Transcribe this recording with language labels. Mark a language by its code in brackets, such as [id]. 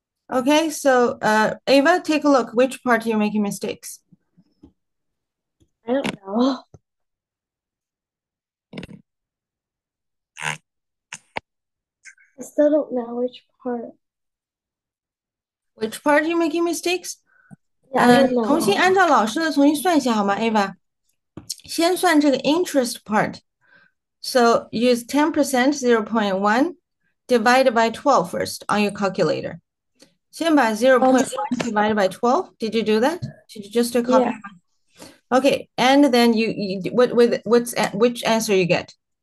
[en] Okay, so Ava, take a look. Which part you're making mistakes? I don't know. I still don't know which part. Which part you making mistakes? Yeah, I don't [zh] 重新 [en] know. [zh] 按照老师的重新算一下好吗，Ava？先算这个 [en] interest part. So use 10%, 0.1 divided by 12 first on your calculator. [zh] 先把 [en] 0.1 divided by 12. Did you do that? Did you just do a copy? Yeah. Okay, and then which answer you get?